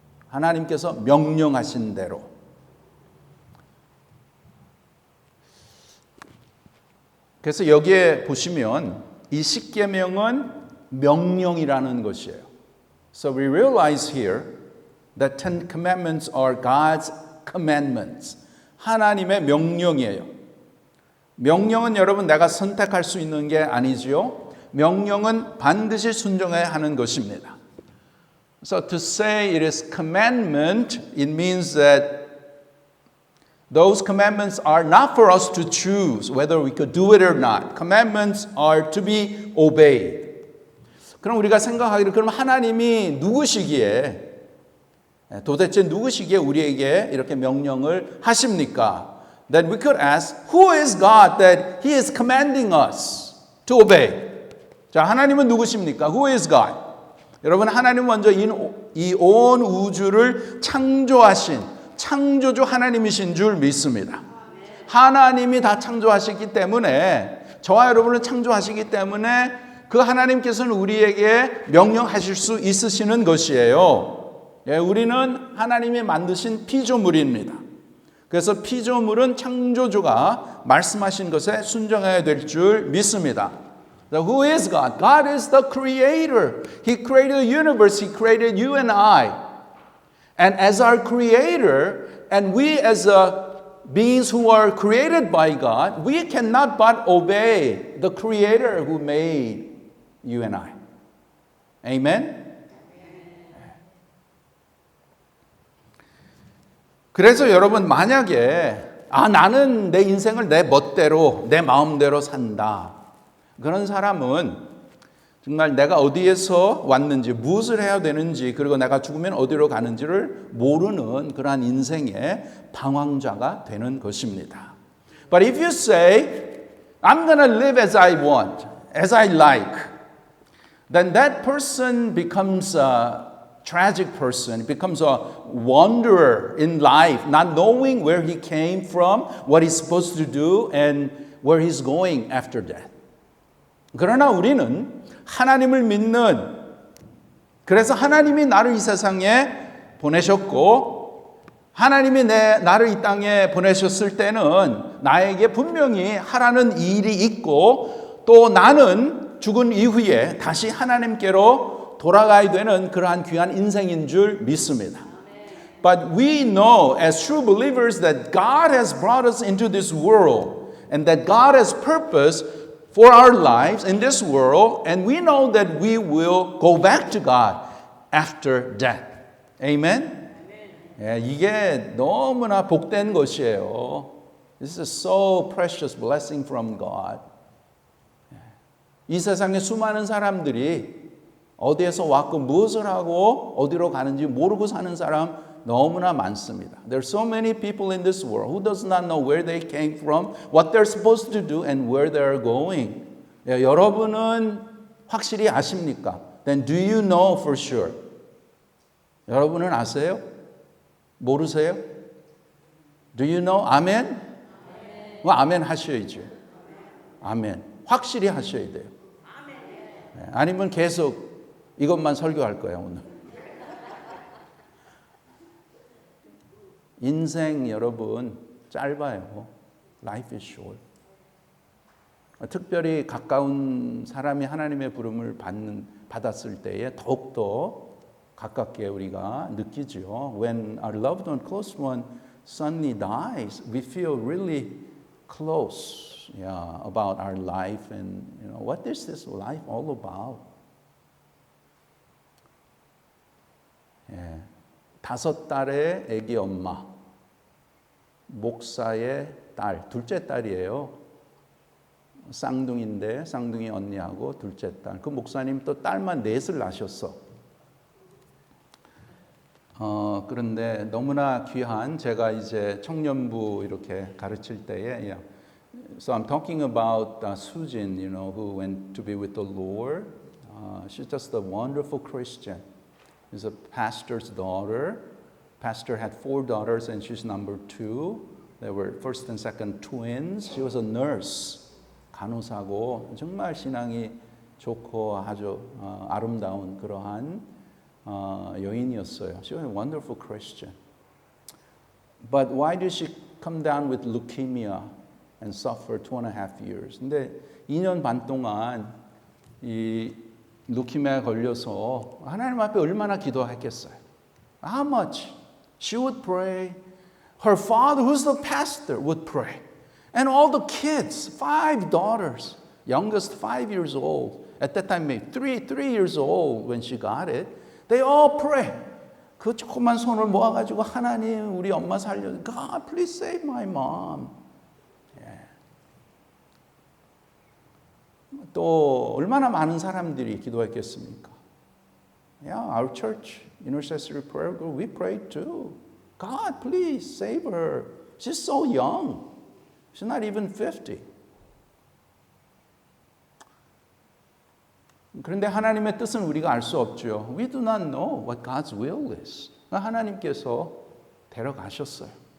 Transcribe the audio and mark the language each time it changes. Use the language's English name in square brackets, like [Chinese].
[Korean] 하나님께서 명령하신 대로. 그래서 여기에 보시면 이 십계명은 명령이라는 것이에요. [English] So we realize here that 10 commandments are God's commandments. [Korean] 하나님의 명령이에요. 명령은 여러분 내가 선택할 수 있는 게 아니지요. 명령은 반드시 순종해야 하는 것입니다. [English] So to say it is commandment, it means that those commandments are not for us to choose whether we could do it or not. Commandments are to be obeyed. [Korean] 그럼 우리가 생각하기를 그럼 하나님이 누구시기에 도대체 누구시기에 우리에게 이렇게 명령을 하십니까? [English] then we could ask, who is God that He is commanding us to obey? [Korean] 자, 하나님은 누구십니까? [English] Who is God? [Korean] 여러분, 하나님 먼저 이 온 우주를 창조하신 창조주 하나님이신 줄 믿습니다. 하나님이 다 창조하셨기 때문에 저와 여러분을 창조하시기 때문에 그 하나님께서는 우리에게 명령하실 수 있으시는 것이에요. 예, 우리는 하나님이 만드신 피조물입니다. 그래서 피조물은 창조주가 말씀하신 것에 순종해야 될 줄 믿습니다. [English] Who is God? God is the creator. He created the universe. He created you and I. And as our creator, and we as beings who are created by God, we cannot but obey the creator who made you and I. Amen? [Korean] 그래서 여러분, 만약에 나는 내 인생을 내 멋대로 내 마음대로 산다, 그런 사람은 정말 내가 어디에서 왔는지, 무엇을 해야 되는지, 그리고 내가 죽으면 어디로 가는지를 모르는 그러한 인생의 방황자가 되는 것입니다. [English] But if you say, I'm going to live as I want, as I like, then that person becomes a tragic person, becomes a wanderer in life, not knowing where he came from, what he's supposed to do, and where he's going after death. [Korean] 그러나 우리는 하나님을 믿는, 그래서 하나님이 나를 이 세상에 보내셨고 하나님이 나를 이 땅에 보내셨을 때는 나에게 분명히 하라는 일이 있고 또 나는 죽은 이후에 다시 하나님께로 돌아가야 되는 그러한 귀한 인생인 줄 믿습니다. [English] But we know as true believers that God has brought us into this world and that God has purpose for our lives in this world, and we know that we will go back to God after death. Amen? [Korean] 예, 이게 너무나 복된 것이에요. [English] This is so precious blessing from God. [Korean] 이 세상에 수많은 사람들이 어디에서 왔고 무엇을 하고 어디로 가는지 모르고 사는 사람 너무나 많습니다. [English] There are so many people in this world who does not know where they came from, what they're supposed to do, and where they're going. [Korean] 예, 여러분은 확실히 아십니까? [English] Then do you know for sure? [Korean] 여러분은 아세요? 모르세요? [English] Do you know? [Korean] 아멘? 아멘 하셔야죠. 아멘. 확실히 하셔야 돼요. 예, 아니면 계속 이것만 설교할 거예요, 오늘. 인생 여러분 짧아요. [English] Life is short. [Korean] 특별히 가까운 사람이 하나님의 부름을 받았을 때에 더욱더 가깝게 우리가 느끼죠. [English] When our loved one, close one, suddenly dies, we feel really close, about our life and what is this life all about? [Korean] 예, 5달의 아기 엄마, 목사의 딸, 둘째 딸이에요. 쌍둥이인데 쌍둥이 언니하고 둘째 딸. 그 목사님 또 딸만 넷을 낳으셨어. 그런데 너무나 귀한, 제가 이제 청년부 이렇게 가르칠 때에 [English] So I'm talking about Sujin, who went to be with the Lord. She's just a wonderful Christian. She's a pastor's daughter. Pastor had 4 daughters and she's number 2. They were first and second twins. She was a nurse. [Korean] 간호사고 정말 신앙이 좋고 아주 아름다운 그러한 여인이었어요. [English] She was a wonderful Christian. But why did she come down with leukemia and suffer 2.5 years? [Korean] 근데 2년 반 동안 이 루키미아에 걸려서 하나님 앞에 얼마나 기도했겠어요? [English] How much? She would pray. Her father, who's the pastor, would pray. And all the kids, 5 daughters, youngest 5 years old, at that time maybe 3 years old when she got it, they all pray. [Korean] 그 조그만 손을 모아가지고 하나님 우리 엄마 살려. [English] God, please save my mom. [Korean] 또 얼마나 많은 사람들이 기도했겠습니까? [English] Our church intercessory prayer group, we prayed too. God, please save her. She's so young. She's not even 50. [Korean] 그런데 하나님의 뜻은 우리가 알 수 없죠. [English] We do not know what God's will is. [Korean] 하나님께서 데려가셨어요.